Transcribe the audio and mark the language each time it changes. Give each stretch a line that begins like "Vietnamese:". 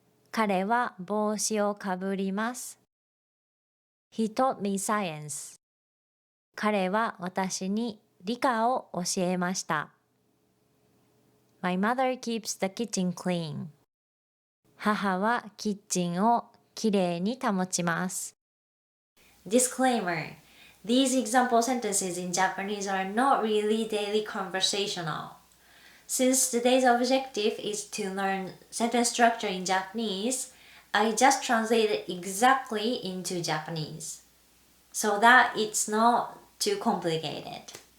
Japanese: 彼は帽子をかぶります。
English: He taught me science.
Japanese: 彼は私に理科を教えました。
English: My mother keeps the kitchen clean.
Japanese: 母はキッチンをきれいに保ちます。
English: Disclaimer: These example sentences in Japanese are not really daily conversational. Since today's objective is to learn sentence structure in Japanese, I just translated exactly into Japanese, so that it's not too complicated.